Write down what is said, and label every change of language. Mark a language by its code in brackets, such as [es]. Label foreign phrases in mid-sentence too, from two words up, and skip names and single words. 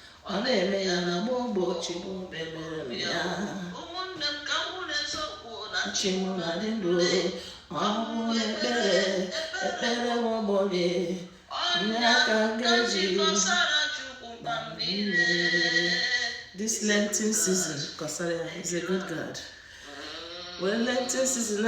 [ig] Ọ na-eme ya na mgbe ogbo Chukwu na-emere ya. Chi m na-adị ndụ o. Ọ bụ n'ekpere, ekpere nwa ogbenye. Nye aka m ga-eji mkpa m niile. [en] This Lenten season, Kosara is a good God. When Lenten season